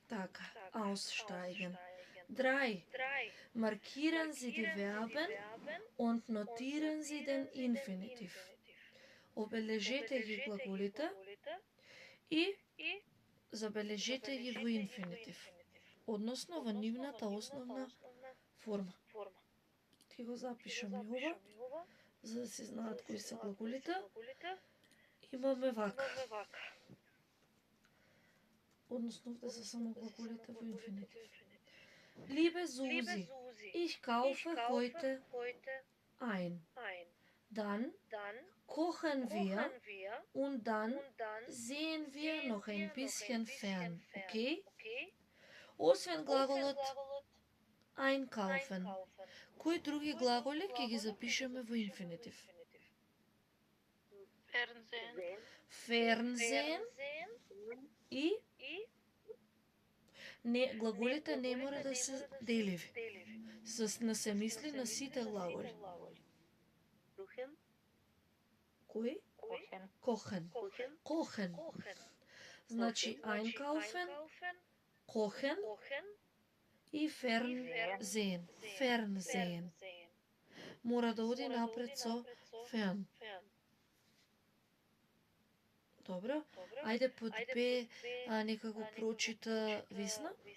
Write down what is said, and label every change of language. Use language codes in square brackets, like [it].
[mk] Така, aussteigen. 3. [de] Markieren Sie die Verben und notieren Sie den Infinitiv. [mk] Обележете ги глаголите и забележете ги во инфинитив, односно во нивната основна форма. Ќе го запишам и ова, за да се знаат кои се глаголите. Имаме вака. Односно овде се само глаголите во инфинитив. [de] Liebe Susi, ich kaufe heute ein. Dann kochen wir und dann sehen wir noch ein bisschen fern. Okay? [mk] Освен глаголот einkaufen. Кои други глаголи ќе ги запишеме во инфинитив? [de] Fernsehen. [mk] Fernsehen и не, глаголите не мора да се деливи. Не се мисли на сите глаголи. Рухен. [de] Кој? Kochen. Kochen. [mk] Значи einkaufen, kochen и fernsehen. [de] Fernsehen. [mk] Мора да оди напред со fern. Добро. Ајде под Б нека го прочита Весна.